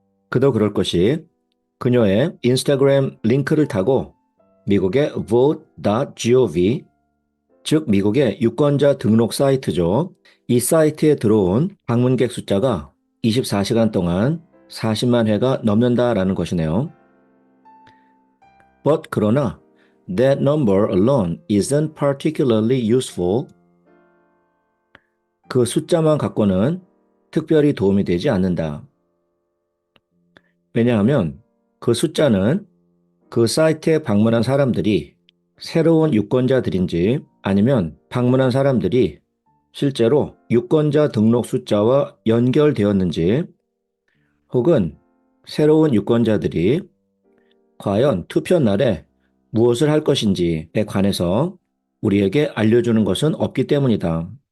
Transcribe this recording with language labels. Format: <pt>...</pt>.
<ko>그도 그럴 것이 그녀의 인스타그램 링크를 타고 미국의 vote.gov, 즉 미국의 유권자 등록 사이트죠. 이 사이트에 들어온 방문객 숫자가 24시간 동안 40만 회가 넘는다라는 것이네요.</ko> <en>But</en> <ko>그러나</ko> <en>that number alone isn't particularly useful.</en> <ko>그 숫자만 갖고는 특별히 도움이 되지 않는다. 왜냐하면 그 숫자는 그 사이트에 방문한 사람들이 새로운 유권자들인지 아니면 방문한 사람들이 실제로 유권자 등록 숫자와 연결되었는지 혹은 새로운 유권자들이 과연 투표 날에 무엇을 할 것인지에 관해서 우리에게 알려주는 것은 없기 때문이다.</ko>